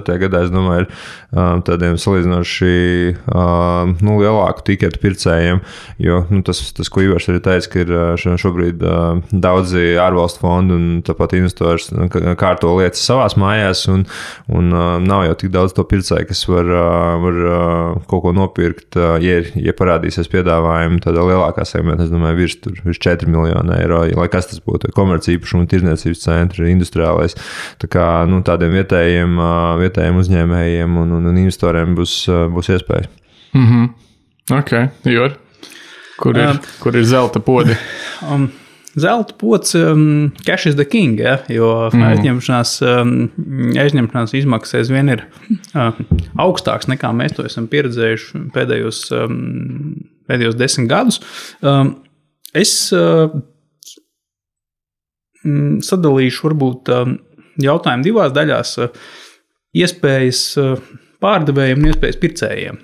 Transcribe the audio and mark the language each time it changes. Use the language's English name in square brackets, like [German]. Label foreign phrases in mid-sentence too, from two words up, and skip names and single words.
[Latvian] gadā, es domāju, ir tādiem salīdzinoši lielāku tiketu pircējiem, jo tas, ko Ivars arī teica, ka ir šobrīd daudzi ārvalstu fondi un tāpat investori kārto lietas savās mājās un nav jau tik daudz to pircēju, kas var kaut ko nopirkt, ja parādīsies piedāvājumi tādā lielākā segmentā, es domāju, virs 4 miljonu eiro, lai kas tas būtu, komerci īpašumu, tirdzniecības centri, industriālais. Tā kā tādiem vietējiem uzņēmējiem un investoriem būs iespēja. Ok, Jor, kur ir zelta podi? Zelta pods, [English] cash is the king, [Latvian] jo aizņemšanās izmaksas aizvien ir augstāks nekā mēs to esam pieredzējuši pēdējos 10 gadus. Es sadalīšu varbūt jautājumu divās daļās - iespējas pārdevējiem un iespējas pircējiem.